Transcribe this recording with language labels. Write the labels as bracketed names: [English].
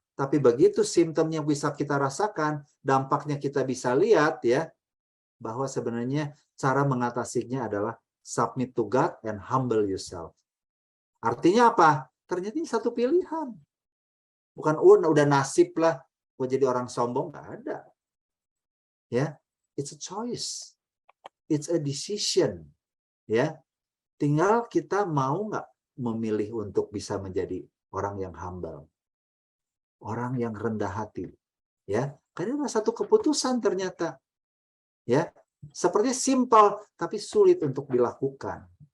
[Indonesian] Tapi begitu simptomnya bisa kita rasakan, dampaknya kita bisa lihat, ya, bahwa sebenarnya cara mengatasinya adalah [English] submit to God and humble yourself. [Indonesian] Artinya apa? Ternyata ini satu pilihan. Bukan udah nasib lah, gue jadi orang sombong, nggak ada. [English] Ya, it's a choice, it's a decision. [Indonesian] Ya, tinggal kita mau nggak memilih untuk bisa menjadi orang yang humble, orang yang rendah hati. Ya, karena satu keputusan ternyata. Ya, sepertinya simpel tapi sulit untuk dilakukan.